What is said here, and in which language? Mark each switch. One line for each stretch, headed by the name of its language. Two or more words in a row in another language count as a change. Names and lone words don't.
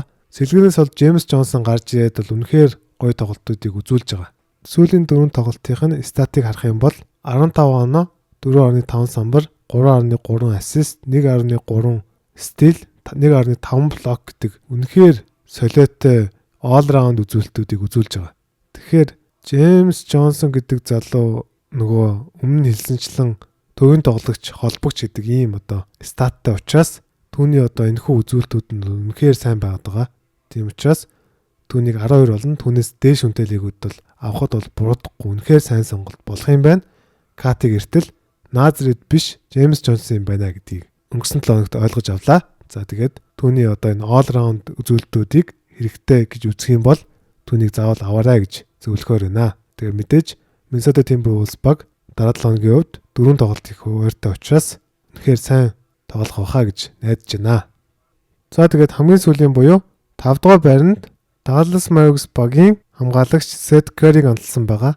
Mongolian: Сэлгэнээс бол Джеймс Джонсон гарч ирээд бол үнэхээр гоё тоглолтуудыг үзүүлж байгаа. Сүүлийн 4 тоглолтын статыг харах юм бол 15 оноо, 4.5 самбар, 3.3 ассист, 1.3 стил, 1.5 блок гэдэг үнэхээр солиотой
English: all round
Mongolian: үзүүлэлтүүдийг үзүүлж байгаа. Тэгэхээр Джеймс Джонсон гэдэг залуу нөгөө өмнө хэлсэнчлэн төвийн тоглогч холбогч гэдэг ийм одоо статтай учраас түүний одоо энэхүү үзүүлэлтүүд нь үнэхээр сайн байгаад байгаа. Тийм учраас түүнийг 12 болно. Түүнээс дээш хүнтэй лигүүд бол авахд бол буруудахгүй үнэхээр сайн сонголт болох юм байна. Катиг эртэл Назред биш Джеймс Джонсон юм байна гэдгийг өнгөрсөн 7 хоногт ойлгож авлаа. За тэгээд түүний одоо энэ
English: all round
Mongolian: үзүүлэлтүүдийг хэрэгтэй гэж үзэх юм бол түүнийг заавал аваарай гэж зөвлөхөөр байна. Тэгээд мэдээж Minnesota Timberwolves баг дараа 7 хоногийн хувьд 4 тоглолт их хуваартай учраас үнэхээр сайн тоглох байхаа гэж найдаж байна. За тэгээд хамгийн сүүлийн буюу 5 дугаар байранд Dallas Mavericks багийн хамгаалагч Seth Curry онцлсан байгаа.